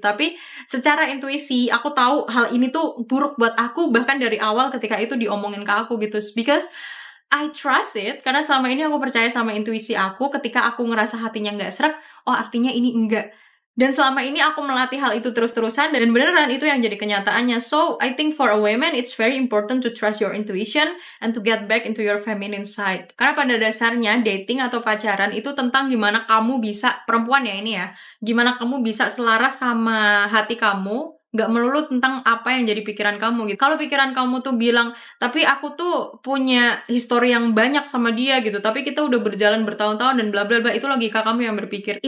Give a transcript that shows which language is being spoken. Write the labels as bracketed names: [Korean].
[Indonesian] Tapi secara intuisi aku tahu hal ini tuh buruk buat aku bahkan dari awal ketika itu diomongin ke aku gitu. [English] Because I trust it, [Indonesian] karena selama ini aku percaya sama intuisi aku. Ketika aku ngerasa hatinya nggak srek, oh artinya ini enggak. Dan selama ini aku melatih hal itu terus-terusan dan beneran itu yang jadi kenyataannya. [English] So, I think for a woman, it's very important to trust your intuition and to get back into your feminine side. [Indonesian] Karena pada dasarnya, dating atau pacaran itu tentang gimana kamu bisa, perempuan ya ini ya, gimana kamu bisa selaras sama hati kamu, nggak melulu tentang apa yang jadi pikiran kamu gitu. Kalau pikiran kamu tuh bilang, tapi aku tuh punya histori yang banyak sama dia gitu, tapi kita udah berjalan bertahun-tahun dan bla bla bla, itu logika kamu yang berpikir.